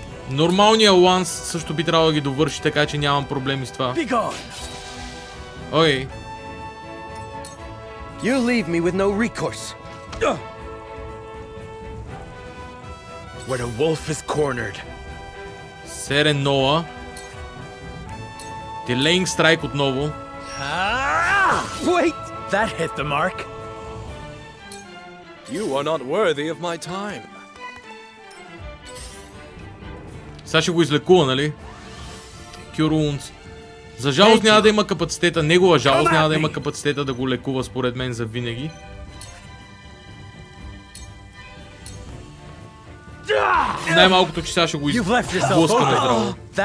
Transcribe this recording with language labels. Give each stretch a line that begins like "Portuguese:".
Bulgarian: Нормалният ланс също би трябвало да ги довърши, така че нямам проблеми с това. Окей.
English: You leave me with no recourse. Where the wolf is cornered.
Bulgarian: Серен Ноа. Delaying Strike отново.
English: Wait! That hit the mark. You are not worthy of my time.
Bulgarian: Сега ще го излекува, нали?
English: Cure Wounds.
Bulgarian: За жалост няма да има капацитета, негова жалост няма да има капацитета да го лекува според мен за винаги. Най-малкото, че сега ще го изблъскаме здраво.